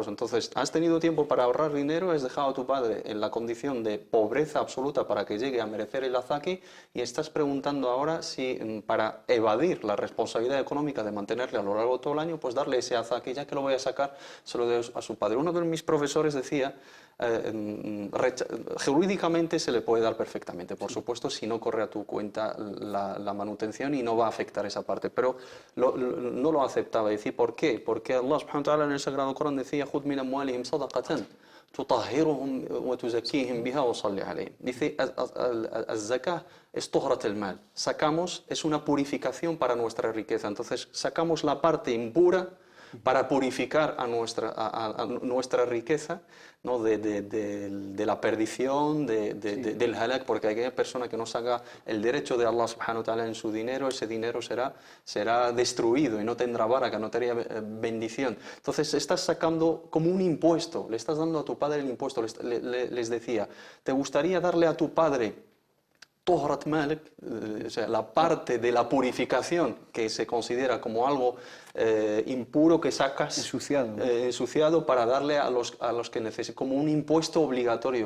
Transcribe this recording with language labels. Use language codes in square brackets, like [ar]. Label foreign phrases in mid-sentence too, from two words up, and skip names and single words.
[es] Entonces, has tenido tiempo para ahorrar dinero, has dejado a tu padre en la condición de pobreza absoluta para que llegue a merecer el azaque y estás preguntando ahora si para evadir la responsabilidad económica de mantenerle a lo largo de todo el año, pues darle ese azaque, ya que lo voy a sacar, se lo doy a su padre. Uno de mis profesores decía, jurídicamente se le puede dar perfectamente, por supuesto, si no corre a tu cuenta la manutención y no va a afectar esa parte, pero no lo aceptaba. Decir, ¿por qué? Porque Allah [ar] سبحانه وتعالى [es] en el Sagrado Corán decía, [ar] خُذْ مِنْ أَمْوَالِهِمْ صَدَقَةً تطهرهم وتزكيهم بها وصلي عليهم. [es] Dice, el-zakah es [ar] طهرة المال. [es] Sacamos, es una purificación para nuestra riqueza. Entonces, sacamos la parte impura para purificar a nuestra riqueza, ¿no? de la perdición, del halak, porque aquella persona que no saca el derecho de Allah [ar] سبحانه وتعالى [es] en su dinero, ese dinero será destruido y no tendrá baraka, no tendrá bendición. Entonces estás sacando como un impuesto, le estás dando a tu padre el impuesto. Les decía, ¿te gustaría darle a tu padre [ar] طهرة مالك, [es] o sea, la parte de la purificación que se considera como algo impuro que sacas, ensuciado para darle a los que necesitan, como un impuesto obligatorio?